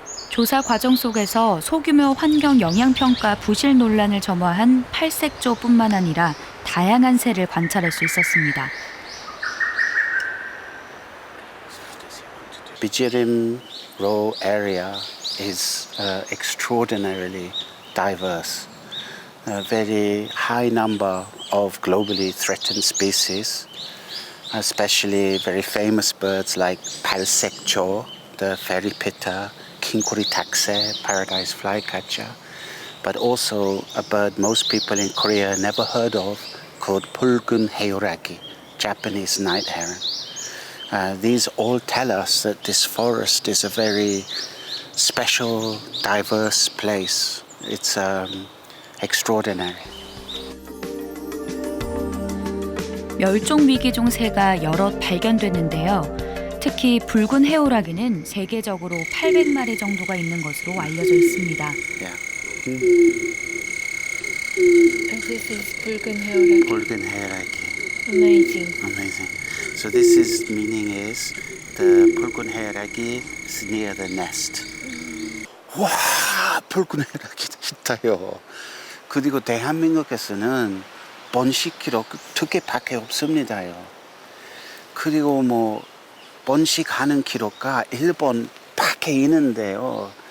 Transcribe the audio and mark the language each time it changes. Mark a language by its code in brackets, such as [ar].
[ko] 조사 과정 속에서 소규모 환경 영향 평가 부실 논란을 점화한 팔색조뿐만 아니라 다양한 새를 관찰할 수 있었습니다. [en] 비자림로 area is extraordinarily diverse. A very high number of globally threatened species, especially very famous birds like 팔색조, the fairy pitta, 킹코리 탁새, paradise flycatcher, but also a bird most people in Korea never heard of called 붉은 해오라기, Japanese night heron. These all tell us that this forest is a very special, diverse place. It's extraordinary. [ko] 멸종 위기종 새가 여럿 발견됐는데요. 특히 붉은 해오라기는 세계적으로 800마리 정도가 있는 것으로 알려져 있습니다. [en] This is 붉은 해오라기. [ko] 붉은 해오라기. [en] Amazing. Amazing. So this is meaning is the 붉은 해오라기 is near the nest. [ko] 와, 붉은 해오라기 있다요. 그리고 대한민국에서는 번식 기록 2개밖에 없습니다요. 그리고 뭐 번식하는 기록가 일본 밖에 있는데요.